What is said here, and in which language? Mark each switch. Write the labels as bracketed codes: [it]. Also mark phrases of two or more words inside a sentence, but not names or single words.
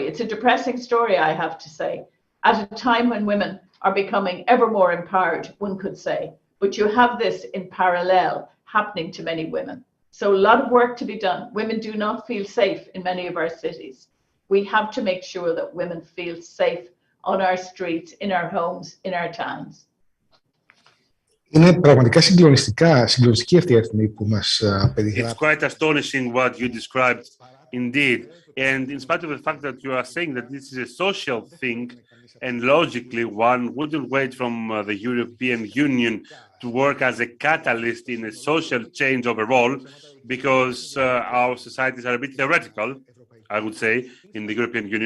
[en] It's a depressing story, I have to say, at a time when women are becoming ever more empowered, one could say. But you have this in parallel happening to many women. So a lot of work to be done. Women do not feel safe in many of our cities. We have to make sure that women feel safe on our streets, in our homes, in our towns. [el] Είναι πραγματικά συγκλονιστική αυτή η αριθμή που μας περιγράφει. [en] It's quite astonishing what you described, indeed. And in spite of the fact that you are saying that this is a social thing, and logically one wouldn't wait from the European Union to work as a catalyst in a social change overall, because our societies are a bit theoretical, I would say, in the European Union.